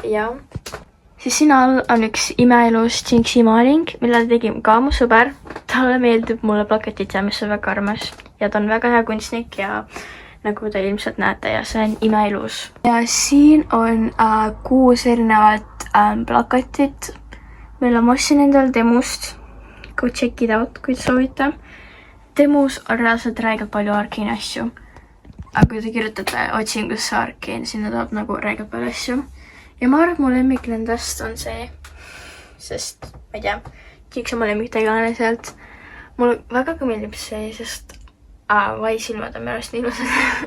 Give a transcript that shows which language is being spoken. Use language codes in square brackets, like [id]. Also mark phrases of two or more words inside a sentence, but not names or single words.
[et] Siis siin all on üks imeilus Jinxi maaling, mille tegi ka mu sõber. Talle meeldib mulle plakatid ja mis on väga armas. Ja ta on väga hea kunstnik ja nagu te ilmselt näete ja see on imeilus. Ja siin on 6 erinevat plakatit, mille ma ostsin endal Temust. [en] Go check it out, [et] kui te soovite. Temus on reaalselt räigelt palju Arcane'i asju. Aga kui te kirjutate otsingusse Arcane, sinna tuleb nagu räigelt palju asju. Ja ma arvan, et mu lemmik nendest on see, sest ma ei tea, Jinx on mu lemmik tegelane sealt. Mulle väga ka meeldib see, sest vaisilmad on minu arust nii ilusad.